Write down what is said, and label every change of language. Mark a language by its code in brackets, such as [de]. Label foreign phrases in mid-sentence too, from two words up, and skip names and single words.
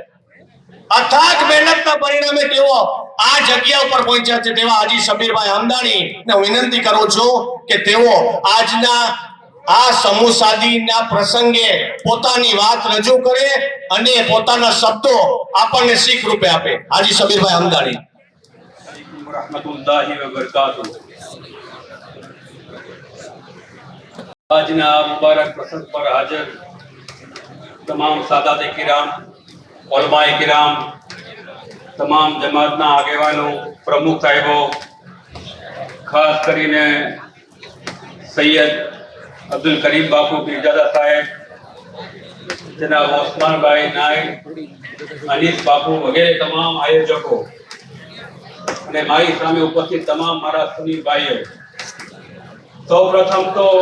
[gu] અથાગ મહેનતના પરિણામે તેઓ આ જગ્યા ઉપર પહોંચ્યા છે. તેવા હાજી સબીરભાઈ હમદાણી ને વિનંતી કરું છું કે તેઓ આજના આ સમૂહ સાદીના પ્રસંગે પોતાની વાત રજૂ કરે અને પોતાના શબ્દો આપણને શીખ રૂપે આપે. હાજી સબીરભાઈ હમદાણી. [ar] رحمة الله وبركاته. [gu] આજના મુબારક પ્રસંગ પર હાજર તમામ સાદાતે કિરામ, ઉલમાએ કિરામ, તમામ જમાતના આગેવાનો, પ્રમુખ સાહેબો, ખાસ કરીને સૈયદ અબ્દુલ કરીમ બાપુ પીરજાદા સાહેબ, જનાબ ઓસ્માનભાઈ નાયક, અનીસ બાપુ વગેરે તમામ આયોજકો અને મારી સામે ઉપસ્થિત તમામ મારા સુની ભાઈઓ, સૌ પ્રથમ તો